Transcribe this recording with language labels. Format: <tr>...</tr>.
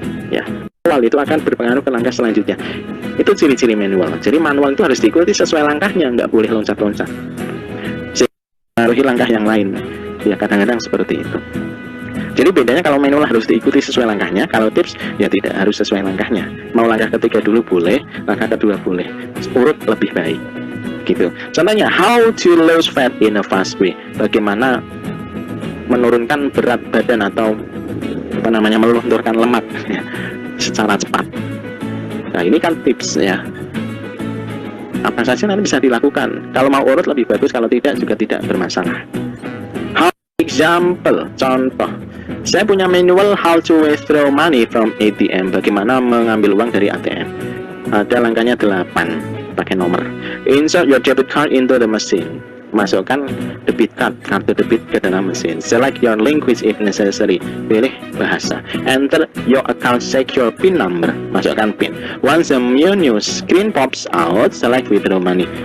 <id>Ya, manual itu akan berpengaruh ke langkah selanjutnya. Itu ciri-ciri manual. Jadi manual itu harus diikuti sesuai langkahnya, nggak boleh loncat-loncat. Mempengaruhi langkah yang lain. Ya, kadang-kadang seperti itu. Jadi bedanya kalau manual harus diikuti sesuai langkahnya, kalau tips ya tidak harus sesuai langkahnya. Mau langkah ketiga dulu boleh, langkah kedua boleh. Urut lebih baik. Gitu. Contohnya,</id> <en>how to lose fat in a fast way.</en> <id>Bagaimana menurunkan berat badan atau apa namanya, melunturkan lemak ya, secara cepat. Nah, ini kan tips ya. Apa saja nanti bisa dilakukan. Kalau mau urut lebih bagus, kalau tidak juga tidak bermasalah.</id> <en>How example,</en> <id>contoh. Saya punya manual</id> <en>how to withdraw money from ATM.</en> <id>Bagaimana mengambil uang dari ATM. Ada langkahnya 8, pakai nomor.</id> <en>Insert your debit card into the machine.</en> <id>Masukkan debit card, kartu debit ke dalam mesin.</id> <en>Select your language if necessary.</en> <id>Pilih bahasa.</id> <en>Enter your account secure PIN number.</en> <id>Masukkan PIN.</id> <en>Once the menu screen pops out, select withdraw money.</en>